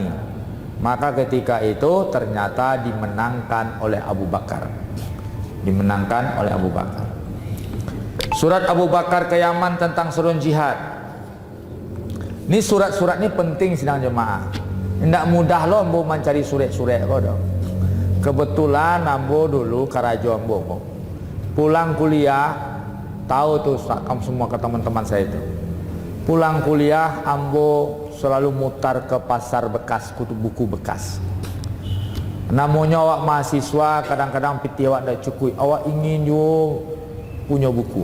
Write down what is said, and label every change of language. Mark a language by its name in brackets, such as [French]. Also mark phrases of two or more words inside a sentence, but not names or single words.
[Indonesian] Maka ketika itu ternyata dimenangkan oleh Abu Bakar, dimenangkan oleh Abu Bakar. Surat Abu Bakar ke Yaman tentang seruan jihad. Ini surat-surat ini penting sidang jemaah. Tidak mudah loh ambo mencari surat-surat kok. [Minangkabau] Kebetulan ambo dulu karajo ambo pulang kuliah, [Indonesian] tahu tuh kamu semua ke teman-teman saya itu. Pulang kuliah ambo selalu mutar ke pasar bekas, kutu buku bekas. [Minangkabau] Namanya awak mahasiswa kadang-kadang piti awak dah cukup, awak ingin yo punya buku.